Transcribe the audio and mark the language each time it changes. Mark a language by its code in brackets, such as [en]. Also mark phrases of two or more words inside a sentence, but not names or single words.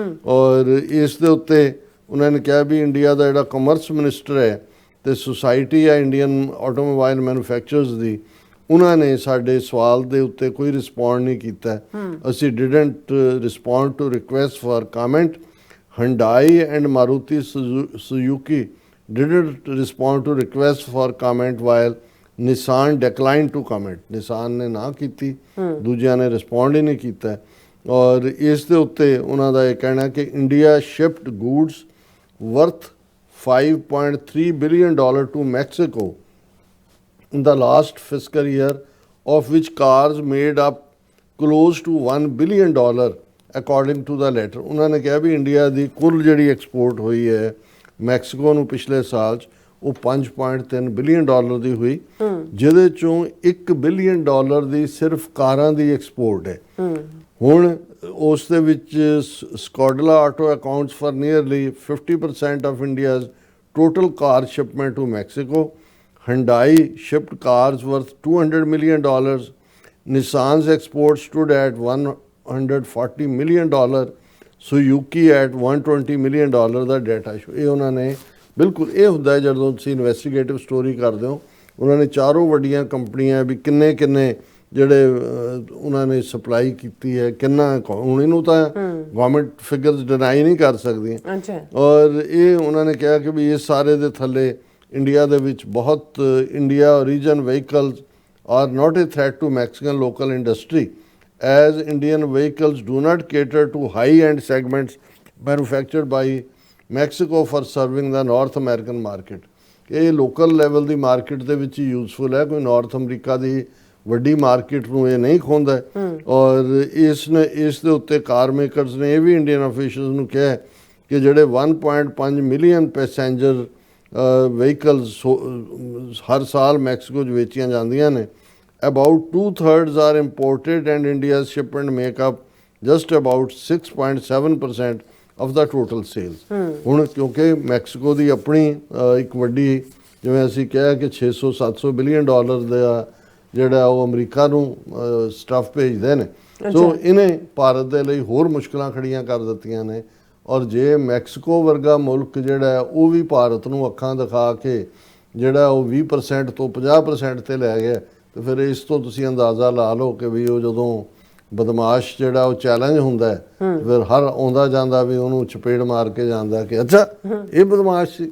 [pa] ਔਰ ਇਸ ਦੇ ਉੱਤੇ ਉਹਨਾਂ ਨੇ ਕਿਹਾ ਵੀ ਇੰਡੀਆ ਦਾ ਜਿਹੜਾ [en] commerce minister [pa] ਹੈ ਤੇ ਸੁਸਾਇਟੀ ਹੈ [en] Indian automobile manufacturers [pa] ਦੀ, ਉਹਨਾਂ ਨੇ ਸਾਡੇ ਸਵਾਲ ਦੇ ਉੱਤੇ ਕੋਈ ਰਿਸਪੌਂਡ ਨਹੀਂ ਕੀਤਾ। [en] ਅਸੀਂ didn't respond to request for comment. Hyundai and Maruti Suzuki didn't respond to request for comment while Nissan declined to comment। [pa] ਨਿਸਾਨ ਨੇ ਨਾ ਕੀਤੀ, ਦੂਜਿਆਂ ਨੇ ਰਿਸਪੌਂਡ ਹੀ ਨਹੀਂ ਕੀਤਾ। ਔਰ ਇਸ ਦੇ ਉੱਤੇ ਉਹਨਾਂ ਦਾ ਇਹ ਕਹਿਣਾ ਕਿ [en] India shipped goods worth $5.3 billion to Mexico in the last fiscal year, of which cars made up close to $1 billion according to the letter। [pa] ਉਹਨਾਂ ਨੇ ਕਿਹਾ ਵੀ ਇੰਡੀਆ ਦੀ ਕੁੱਲ ਜਿਹੜੀ ਐਕਸਪੋਰਟ ਹੋਈ ਹੈ ਮੈਕਸੀਕੋ ਨੂੰ ਪਿਛਲੇ ਸਾਲ 'ਚ ਉਹ $5.3 ਬਿਲੀਅਨ ਦੀ ਹੋਈ, ਜਿਹਦੇ ਚੋਂ $1 ਬਿਲੀਅਨ ਦੀ ਸਿਰਫ ਕਾਰਾਂ ਦੀ ਐਕਸਪੋਰਟ ਹੈ। ਹੁਣ ਉਸ ਦੇ ਵਿੱਚ [en] Skodla Auto accounts for nearly 50% of India's total car shipment to Mexico. ਹੰਡਾਈ shipped cars worth $200 million। Nissan's exports stood at $140 million। Suzuki at $120 million the data show. [pa] ਇਹ ਉਹਨਾਂ ਨੇ ਬਿਲਕੁਲ ਇਹ ਹੁੰਦਾ ਹੈ ਜਦੋਂ ਤੁਸੀਂ [en] investigative story [pa] ਕਰਦੇ ਹੋ, ਉਹਨਾਂ ਨੇ ਚਾਰੋਂ ਵੱਡੀਆਂ ਕੰਪਨੀਆਂ ਵੀ ਕਿੰਨੇ ਜਿਹੜੇ ਉਹਨਾਂ ਨੇ ਸਪਲਾਈ ਕੀਤੀ ਹੈ, ਕਿੰਨਾ ਹੁਣ ਇਹਨੂੰ ਤਾਂ [en] government figures [pa] ਡਿਨਾਈ ਨਹੀਂ ਕਰ ਸਕਦੀਆਂ। ਅੱਛਾ। ਔਰ ਇਹ ਉਹਨਾਂ ਨੇ ਕਿਹਾ ਕਿ ਵੀ ਇਹ ਸਾਰੇ ਦੇ ਥੱਲੇ ਇੰਡੀਆ ਦੇ ਵਿੱਚ ਬਹੁਤ [en] India origin vehicles are not a threat to Mexican local industry as Indian vehicles do not cater to high-end segments manufactured by Mexico for serving the North American market। [pa] ਇਹ [en] local level [pa] ਦੀ ਮਾਰਕੀਟ ਦੇ ਵਿੱਚ ਯੂਜ਼ਫੁਲ ਹੈ, ਕੋਈ ਨਾਰਥ ਅਮਰੀਕਾ ਦੀ ਵੱਡੀ ਮਾਰਕੀਟ ਨੂੰ ਇਹ ਨਹੀਂ ਖੋਂਦਾ। ਔਰ ਇਸ ਦੇ ਉੱਤੇ [en] car makers [pa] ਨੇ ਇਹ ਵੀ [en] Indian officials [pa] ਨੂੰ ਕਿਹਾ ਕਿ ਜਿਹੜੇ [en] 1.5 million passenger vehicles [pa] ਹਰ ਸਾਲ ਮੈਕਸੀਕੋ 'ਚ ਵੇਚੀਆਂ ਜਾਂਦੀਆਂ ਨੇ, [en] about 2/3 are imported and India's shipment make up just about 6.7% of the total sales। [pa] ਹੁਣ ਕਿਉਂਕਿ ਮੈਕਸੀਕੋ ਦੀ ਆਪਣੀ ਇੱਕ ਵੱਡੀ, ਜਿਵੇਂ ਅਸੀਂ ਕਿਹਾ ਕਿ 600-700 [en] billion dollar [pa] ਦਾ ਜਿਹੜਾ ਉਹ ਅਮਰੀਕਾ ਨੂੰ ਸਟੱਫ ਭੇਜਦੇ ਨੇ, ਸੋ ਇਹਨੇ ਭਾਰਤ ਦੇ ਲਈ ਹੋਰ ਮੁਸ਼ਕਲਾਂ ਖੜੀਆਂ ਕਰ ਦਿੱਤੀਆਂ ਨੇ। ਔਰ ਜੇ ਮੈਕਸੀਕੋ ਵਰਗਾ ਮੁਲਕ ਜਿਹੜਾ ਹੈ ਉਹ ਵੀ ਭਾਰਤ ਨੂੰ ਅੱਖਾਂ ਦਿਖਾ ਕੇ ਜਿਹੜਾ ਉਹ 20% ਤੋਂ 50% ਤੇ ਲੈ ਗਿਆ, ਤੇ ਫਿਰ ਇਸ ਤੋਂ ਤੁਸੀਂ ਅੰਦਾਜ਼ਾ ਲਾ ਲਓ ਕਿ ਵੀ ਉਹ ਜਦੋਂ ਬਦਮਾਸ਼ ਜਿਹੜਾ ਉਹ ਚੈਲੰਜ ਹੁੰਦਾ ਹੈ, ਫਿਰ ਹਰ ਆਉਂਦਾ ਜਾਂਦਾ ਵੀ ਉਹਨੂੰ ਚਪੇੜ ਮਾਰ ਕੇ ਜਾਂਦਾ ਕਿ ਅੱਛਾ ਇਹ ਬਦਮਾਸ਼ ਸੀ।